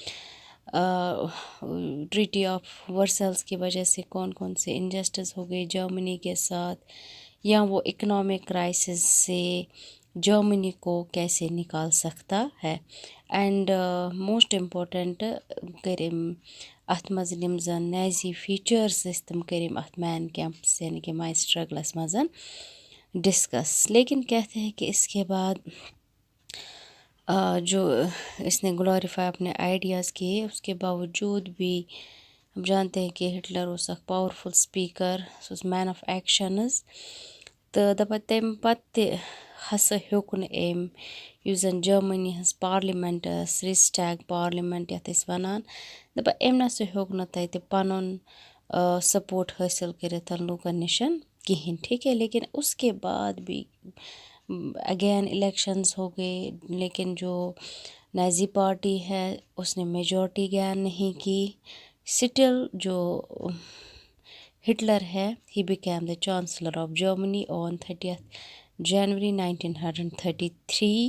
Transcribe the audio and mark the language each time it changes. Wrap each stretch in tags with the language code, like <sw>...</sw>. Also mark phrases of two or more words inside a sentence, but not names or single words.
<ur>ٹریٹی آف ورسلز کی وجہ سے کون کون سے انجسٹس ہو گئی جرمنی کے ساتھ، یا وہ</ur> <en>economic crisis</en> <ur>سے جرمنی کو کیسے نکال سکتا ہے.</ur> <en>and most important</en> <ks>کریم اتھ مز یم زن</ks> <en>Nazi features</en> <ks>تم کریم اتھ مین کیمپس یعنی کہ</ks> <en>my struggles</en> <ks>مز ڈسکس.</ks> <ur>لیکن کہتے ہیں کہ اس کے بعد جو اس نے گلوریفائی اپنے آئیڈیاز کیے، اس کے باوجود بھی ہم جانتے ہیں کہ ہٹلر</ur> <ks>اوس اکھ</ks> <en>powerful speaker,</en> <ks>سُہ اوس</ks> <en>man of actions.</en> <ks>تہٕ دَپان تمہِ پَتہٕ تہِ ہسا ہیوٚک نہٕ أمۍ یُس زَن جرمنی ہٕنٛز پارلِمٮ۪نٛٹ ٲس، رِسٹیگ پارلِمٮ۪نٛٹ یَتھ أسۍ وَنان، دَپان أمۍ نَسا ہیوٚک نہٕ تَتہِ پَنُن سپورٹ حٲصِل کٔرِتھ لوٗکَن نِشَن کِہیٖنۍ،</ks> <ur>ٹھیٖک ہے. لیکن اس کے بعد بھی</ur> <en>again elections</en> <ur>ہو گئے، لیکن جو نیزی پارٹی ہے اس نے</ur> <en>majority gain</en> <ur>نہیں کی.</ur> <en>still</en> <ur>جو ہٹلر ہے</ur> <en>he became the Chancellor of Germany on 30 January 1933.</en>